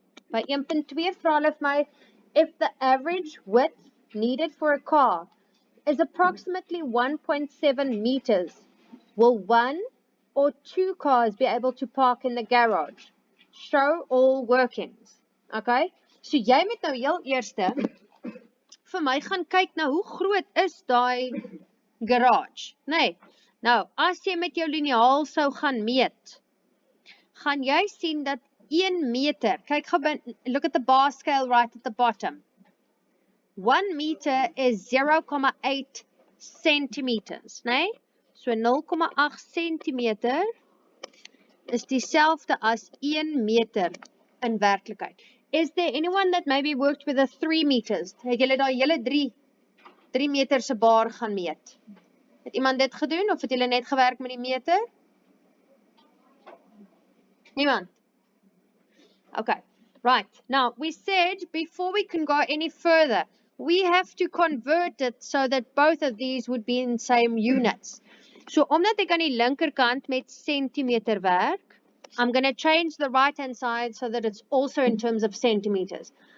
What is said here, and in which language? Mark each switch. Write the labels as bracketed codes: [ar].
[af] By 1.2 vra hulle vir my, [en] if the average width needed for a car is approximately 1.7 meters, will 1 or 2 cars be able to park in the garage? Show all workings. [af] Okay, so jy moet nou heel eerste vir my gaan kyk na hoe groot is daai garage. Nee, nou as jy met jou liniaal sou gaan meet, gaan jy sien dat 1 meter, kyk gou, [en] look at the bar scale right at the bottom. [af] 1 meter is 0,8 centimeters, nee? So 0,8 centimeter is dieselfde as 1 meter in werklikheid. [en] Is there anyone that maybe worked with a 3 meters? [af] Het julle daai hele 3 meter se bar gaan meet? Het iemand dit gedoen of het julle net gewerk met die meter? Niemand? [en] Okay, right. Now, we said before we can go any further, we have to convert it so that both of these would be in same units. [af] So omdat ek aan die linkerkant met centimeter werk, [en] I'm going to change the right-hand side so that it's also in terms of centimeters.